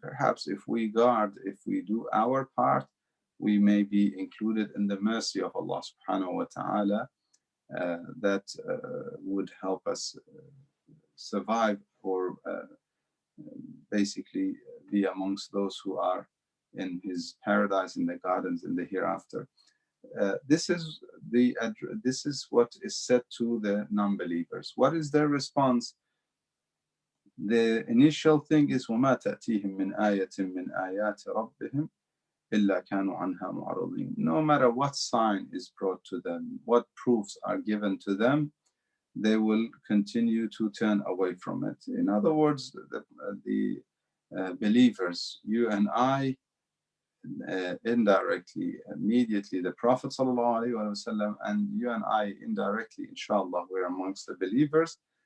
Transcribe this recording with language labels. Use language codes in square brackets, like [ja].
[en] Perhaps if we guard, if we do our part, we may be included in the mercy of Allah subhanahu wa ta'ala that would help us survive or basically be amongst those who are in His paradise, in the gardens, in the hereafter. This is what is said to the non-believers. What is their response? The initial thing is [ar] وَمَا تَأْتِيهِم مِّنْ آيَةٍ مِّنْ آيَاتِ رَبِّهِمْ إِلَّا كَانُوا عَنْهَا مُعْرِضِينَ. [en] No matter what sign is brought to them, what proofs are given to them, they will continue to turn away from it. In other words, the believers, you and I, indirectly, immediately, the Prophet ﷺ, and you and I indirectly, inshallah, we're amongst the believers.